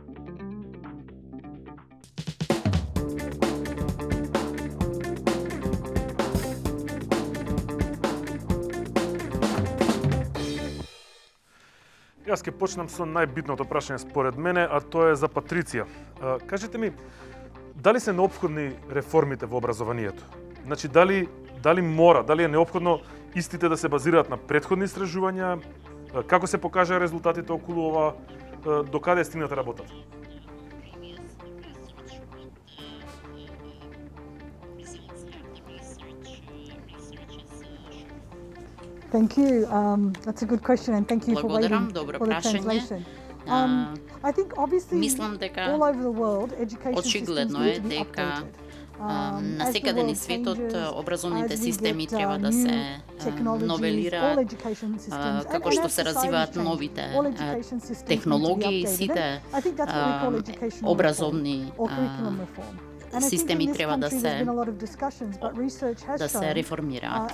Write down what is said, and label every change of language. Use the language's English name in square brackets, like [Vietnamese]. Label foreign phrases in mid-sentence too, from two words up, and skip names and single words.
[Macedonian] Јас ќе почнам со најбитното прашање според мене, а тоа е за Патриција. Кажете ми, дали се неопходни реформите во образованието? Значи, дали е неопходно истите да се базираат на претходни истражувања? Како се покажаа резултатите околу ова? До каде стигната работата? [English] Thank you. That's a good question, and thank you for [Macedonian] Благодарам, [English] waiting [Macedonian] добро [English] for the [Macedonian] прашање. [English] translation. I think obviously [Macedonian] Мислам дека [English] all over the world, education systems [Macedonian] очигледно [English] need [Macedonian] е [English] to be [Macedonian] дека [English] updated. [Macedonian] насекаде низ светот образовните системи треба да се новелираат, како што се развиваат новите технологии, сите образовни системи треба да се реформираат.